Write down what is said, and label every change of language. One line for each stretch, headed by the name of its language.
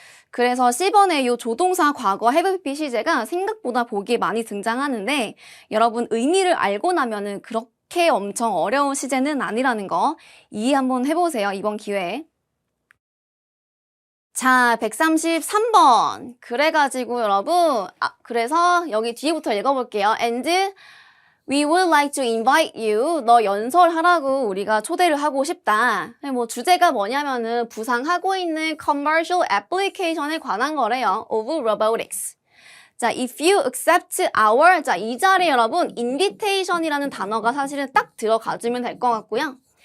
Korean: 그래서 C번의 이 조동사 과거 have pp 시제가 생각보다 보기에 많이 등장하는데 여러분 의미를 알고 나면은 그렇게 엄청 어려운 시제는 아니라는 거 이해 한번 해보세요. 이번 기회에. 자, 133번. 그래가지고 여러분, 그래서 여기 뒤에부터 읽어볼게요.
English: And We would like to invite you.
Korean: 너 연설하라고 우리가 초대를 하고 싶다. 뭐 주제가 뭐냐면은 부상하고 있는
English: commercial application
Korean: 에 관한 거래요.
English: of robotics.
Korean: 자,
English: if you accept our,
Korean: 자, 이 자리에 여러분 invitation이라는 단어가 사실은 딱 들어가주면 될 것 같고요.